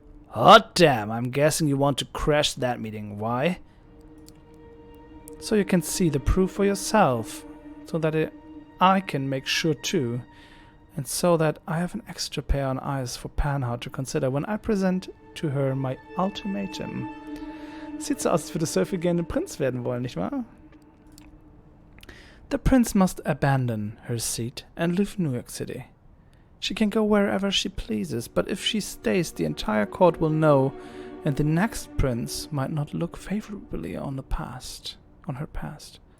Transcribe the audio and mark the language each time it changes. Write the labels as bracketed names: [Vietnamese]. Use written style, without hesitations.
[English] Hot damn, I'm guessing you want to crash that meeting. Why? So you can see the proof for yourself, so that I can make sure too, and so that I have an extra pair of eyes for Panhard to consider when I present to her my ultimatum. [German] Sieht so aus, als würde Sophie gerne Prinz werden wollen, nicht wahr? [English] The prince must abandon her seat and leave New York City. She can go wherever she pleases, but if she stays, the entire court will know, and the next prince might not look favorably on her past.